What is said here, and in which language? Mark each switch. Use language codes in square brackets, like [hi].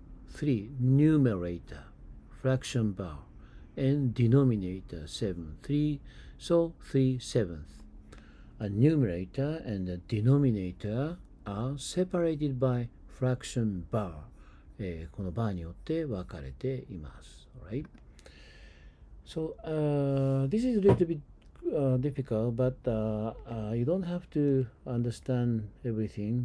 [en] 3 numerator, fraction bar, and denominator 7. 3 sevenths. A numerator and a denominator are separated by fraction bar. [ja] このバーによって分かれています。 [en] Alright? So this is a little bit difficult, but you don't have to understand everything.